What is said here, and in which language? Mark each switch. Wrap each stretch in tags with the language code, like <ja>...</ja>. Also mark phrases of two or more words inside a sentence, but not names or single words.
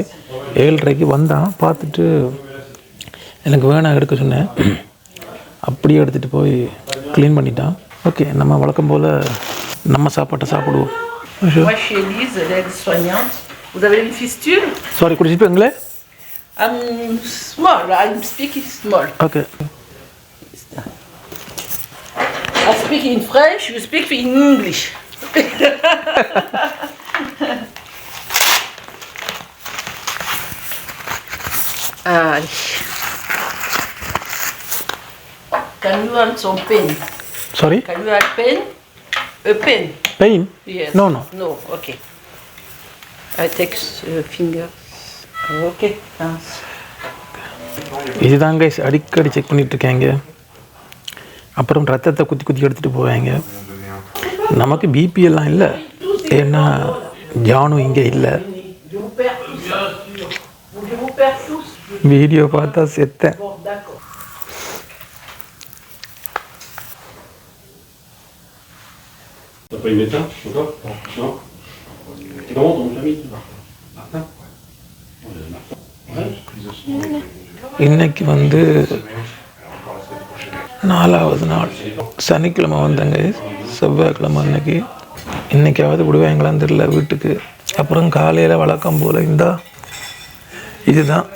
<ta>7:30 வந்தான், பார்த்துட்டு எனக்கு வேணாம் எடுக்க சொன்னேன். அப்படியே எடுத்துகிட்டு போய் க்ளீன் பண்ணிட்டான். ஓகே, நம்ம வழக்கம் போல் நம்ம சாப்பாட்டை சாப்பிடுவோம். சாரி, குடிச்சிருப்பீங்களே?</ta> <en>Small. I'm speaking small. Okay. I speak in French, you speak in English. Can you want some pen? Sorry? Can you have pen? A pen? Pain? Yes. No. No, okay. I take fingers. Okay, thanks. இதுதாங்க அடிக்கடி செக் பண்ணிகிட்ருக்காங்க. அப்புறம் ரத்தத்தை குத்தி எடுத்துகிட்டு போவாங்க. நமக்கு பிபி எல்லாம் இல்லை, ஏன்னா ஜானும் இங்கே இல்லை. வீடியோ பார்த்தா செத்தேன்.</en> <fr>T'as pas une éteinte encore? Non. Non, donc j'ai mis. Martin?</fr> <ta>இன்னைக்கு வந்து 4வது நாள். சனிக்கிழமை வந்தாங்க, செவ்வாய்க்கிழமை அன்னைக்கு. இன்னைக்காவது விடுவாங்களான்னு தெரியல வீட்டுக்கு. அப்புறம் காலையில் வழக்கம் போல் இதுதான்.</ta>